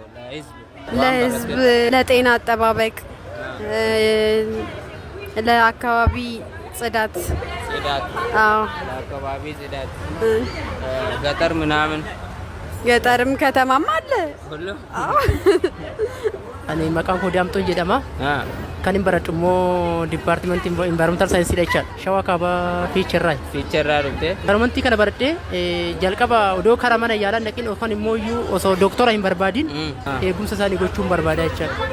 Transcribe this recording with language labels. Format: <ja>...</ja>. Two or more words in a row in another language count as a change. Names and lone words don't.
<am>ለህዝብ ለጤና አጠባበቅ፣ ለአካባቢ ጽዳት። አዎ ለአካባቢ ጽዳት ገጠር ምናምን ገጠርም ከተማም አለ። አዎ</am> <om>Ani maqaan koo Daamtoon jedhama. Kan hin baradhu immoo dipaartimentii</om> <en>environmental saayinsii</en> <om>dha. Shawaa kaaba fiicherraa. Fiicherraa dhuftee? Environmentii kana baradhee jalqaba odoo karaa mana yaalaa dhaqin yookaan immoo iyyuu osoo doktora hin barbaadin eegumsa isaanii gochuun barbaada jechaadha.</om>